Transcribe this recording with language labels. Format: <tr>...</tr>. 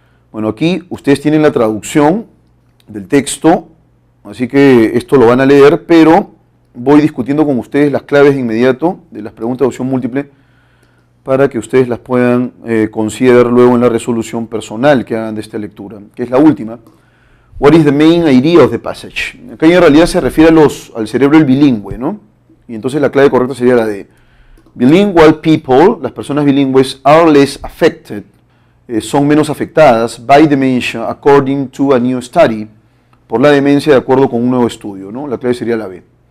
<es>Bueno, aquí ustedes tienen la traducción del texto, así que esto lo van a leer, pero voy discutiendo con ustedes las claves de inmediato de las preguntas de opción múltiple para que ustedes las puedan considerar luego en la resolución personal que hagan de esta lectura, que es la última.</es> <en>What is the main idea of the passage?</en> <es>Acá en realidad se refiere al cerebro del bilingüe, ¿no? Y entonces la clave correcta sería la de</es> <en>bilingual people,</en> <es>las personas bilingües,</es> <en>are less affected,</en> <es>son menos afectadas</es> <en>by dementia according to a new study,</en> <es>por la demencia de acuerdo con un nuevo estudio, ¿no? La clave sería la B.</es>